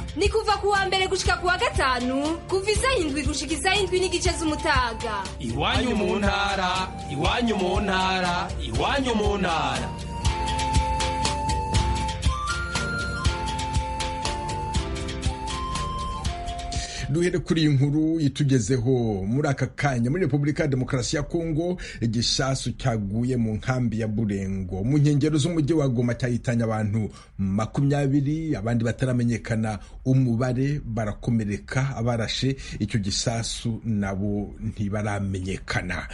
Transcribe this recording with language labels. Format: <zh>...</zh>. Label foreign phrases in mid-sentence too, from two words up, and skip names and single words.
<rn>Ni kuva ku wa mbere gushika ku wa gatanu, kuva isaha 7 gushika isaha 7:30 z'umutaga. Iwanyu mu ntara, iwanyu mu ntara, iwanyu mu ntara.</rn> <rw>Duhere kuri inkuru itugezeho muri aka kanya. Muri Repubulika ya Demokarasi ya Kongo, igishasu cyaguye mu nkambi ya Burengo mu nkengero z'umujyi wa Goma cyahitanye abantu 20, abandi bataramenyekana umubare barakomereka. Abarashe icyo gisasu nabo ntibaramenyekana.</rw>